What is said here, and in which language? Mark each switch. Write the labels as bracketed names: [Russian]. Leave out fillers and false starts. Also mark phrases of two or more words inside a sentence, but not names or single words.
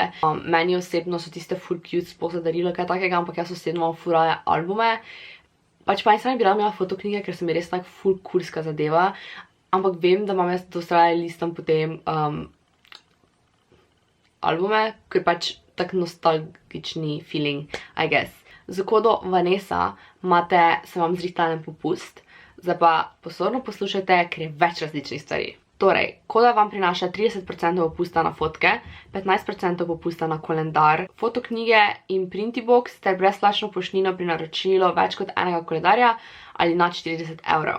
[Slovenian] Meni osebno so tiste full cute, sploh za darilo, kaj takega, ampak jaz osebno imam ful rada albume. Pač pa nisem bi rada imela fotoknjige, ker so mi res tak full coolska zadeva. Ampak vem, da imam jaz dosti rada listam potem albume, ker pač tak nostalgični feeling, [English] I guess. [Slovenian] Z kodo Vanessa se vam zrihtala en popust. Zdaj pa pozorno poslušajte, ker je več različnih stvari. Torej, koda vam prinaša 30% popusta na fotke, 15% popusta na kalendar, fotoknjige in Printibox ter brezplačno poštnino pri naročilu več kot enega koledarja ali nad 40 €.